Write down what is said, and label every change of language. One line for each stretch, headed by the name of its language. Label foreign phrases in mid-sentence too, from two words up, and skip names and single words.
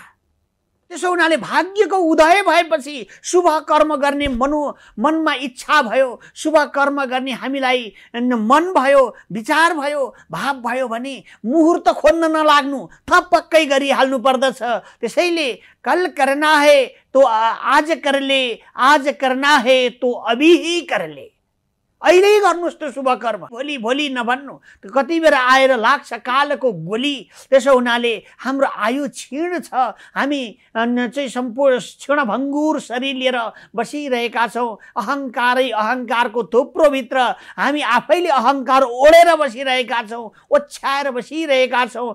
Nepali: त्यसो हुनाले भाग्यको उदय भएपछि शुभ कर्म गर्ने मनमा इच्छा भयो, शुभ कर्म गर्ने हामीलाई मन भयो, विचार भयो, भाव भयो भने मुहुर्त खोज्न नलाग्नु, थपक्कै गरिहाल्नु पर्दछ।
Hindi: त्यसैले कल करना है तो आज कर ले, आज करना है तो अभी ही कर ले।
Nepali: अहिले गर्नुस् त्यो शुभ कर्म, भोलि भोलि नभन्नु। कति बेर आएर लाग्छ कालको गोली। त्यसो हुनाले हाम्रो आयु क्षीण छ, हामी चाहिँ सम्पूर्ण क्षीणभङ्गुर शरीर लिएर बसिरहेका छौँ। अहङ्कारको थुप्रोभित्र हामी आफैले अहङ्कार ओढेर बसिरहेका छौँ, ओछ्याएर बसिरहेका छौँ।